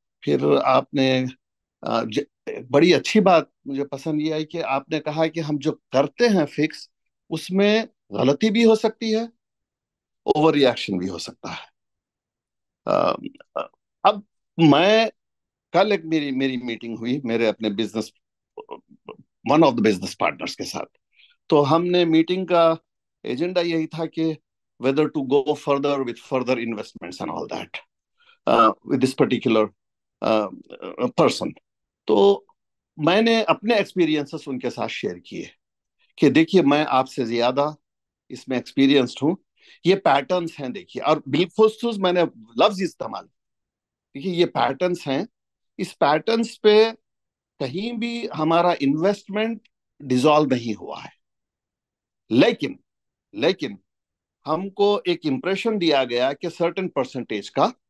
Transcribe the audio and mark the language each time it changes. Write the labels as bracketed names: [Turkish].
[Urdu] پھر آپ نے بڑی اچھی بات مجھے پسند یہ آئی کہ آپ نے کہا کہ ہم جو کرتے ہیں فکس، اس میں غلطی بھی ہو سکتی ہے، اوور ریئیکشن بھی ہو سکتا ہے. اب میں کل ایک میری میٹنگ ہوئی میرے اپنے business, one of the business partners کے ساتھ. تو ہم نے میٹنگ کا ایجنڈا یہی تھا کہ [English] whether to go further with further investments and all that with this particular person. [Urdu] تو میں نے اپنے ایکسپیرینسز ان کے ساتھ شیئر کیے کہ دیکھیے میں آپ سے زیادہ اس میں ایکسپیرینسڈ ہوں، یہ پیٹرنز ہیں دیکھیے. اور بالخصوص میں نے لفظ استعمال، دیکھیے یہ پیٹرنز ہیں، اس پیٹرنز پہ کہیں بھی ہمارا انویسٹمنٹ ڈیزالو نہیں ہوا ہے، لیکن ہم کو ایک امپریشن دیا گیا کہ سرٹن پرسنٹیج کا